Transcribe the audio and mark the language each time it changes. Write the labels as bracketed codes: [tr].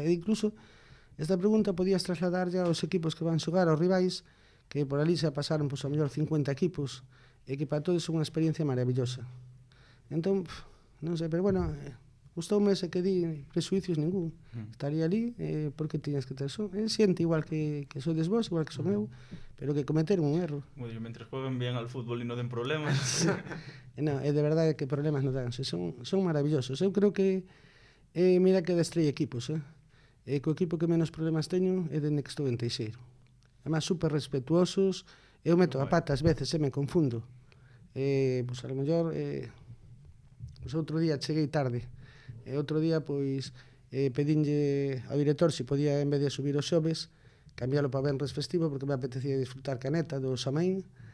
[gl] E incluso esta pregunta podías trasladar ya aos equipos que van xogar, aos rivais, que por ali xa pasaron, pois, a mellor 50 equipos, e que para todos é unha experiencia maravillosa. Entón, non sei, pero bueno, gustoume ese que di presuicios ningún. Estaría ali, porque tiñas que ter son. Xente igual que sodes vos, igual que son eu, pero que cometeron un erro. [es] Bueno, mientras jueguen bien al fútbol y no den problemas. [gl] No, de verdade que problemas non dan, son maravillosos. Eu creo que, mira que destrei equipos, co equipo que menos problemas teño é dende que estou en Teixeiro. Además, super respetuosos, eu meto a pata ás veces, me confundo. Pois a lo mellor, pois outro día cheguei tarde, e outro día, pois, pedinlle ao director se podía, en vez de subir os xoves, cambiálo para venres festivo, porque me apetecía disfrutar caneta do Samaín.